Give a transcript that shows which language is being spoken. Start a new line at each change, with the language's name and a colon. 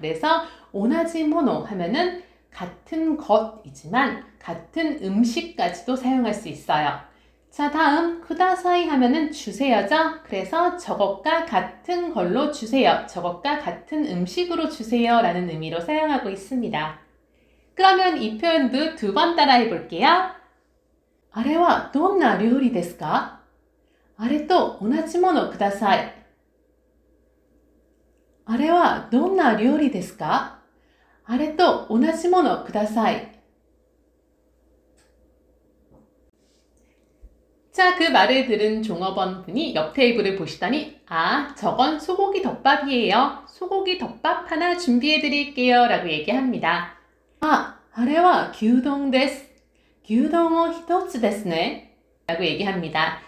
Korean: 그래서 오나지 모노 하면은 같은 것이지만 같은 음식까지도 사용할 수 있어요. 자, 다음 쿠다사이 하면은 주세요죠. 그래서 저것과 같은 걸로 주세요. 저것과 같은 음식으로 주세요 라는 의미로 사용하고 있습니다. 그러면 이 표현도 두 번 따라해 볼게요.
Japanese: あれはどんな料理ですか?あれと同じものください。あれはどんな料理ですか?あれと同じものください。
Korean: 자, 그 말을 들은 종업원 분이 옆 테이블을 보시더니 아, 저건 소고기 덮밥이에요. 소고기 덮밥 하나 준비해 드릴게요 라고 얘기합니다.
Japanese: 아, あれは牛丼です。牛丼を一つですね.
Korean: 라고 얘기합니다.